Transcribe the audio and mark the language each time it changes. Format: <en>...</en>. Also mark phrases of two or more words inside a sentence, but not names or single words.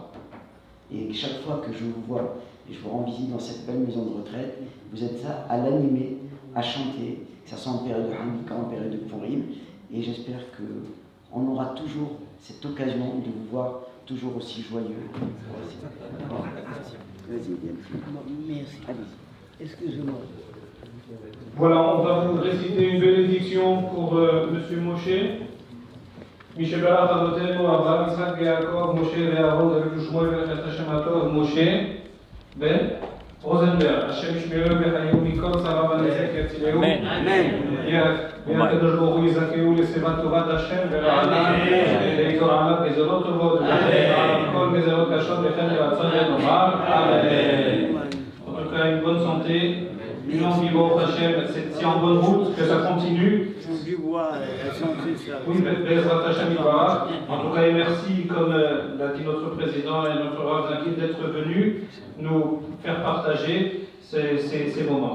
<fr>Et chaque fois que je vous vois et je vous rends visite dans cette belle maison de retraite, vous êtes là à l'animer, à chanter, que ce soit en période de Hanouka, en période de Purim. Et j'espère qu'on aura toujours cette occasion de vous voir toujours aussi joyeux. Vas-y, merci. Allez. Excusez-moi. Voilà, on va vous réciter une bénédiction pour M. Moshe.</fr> <he>משברך אבותינו אברהם, יצחק ויעקב, משה ואהרון, דוד ושמואל ולכת השם הטוב, משה בן רוזנברג, השם ישמרהו ויחיו מכל צרה ונזק יצילהו. והקדוש ברוך הוא יזכהו לשיבת טובת השם ורענה, ויגזור עליו גזרות טובות, ועליו כל גזרות קשות וכן לרצון ונאמר אמן.</he> <fr>En tout cas, une bonne santé, une longue vie au Hachem, c'est en bonne route, que ça continue.</fr> <he>Oui, בעזרת השם יתברך.</he> <fr>En tout cas, merci, comme l'a dit notre président et notre Rav Zakir, d'être venus nous faire partager ces moments.</fr>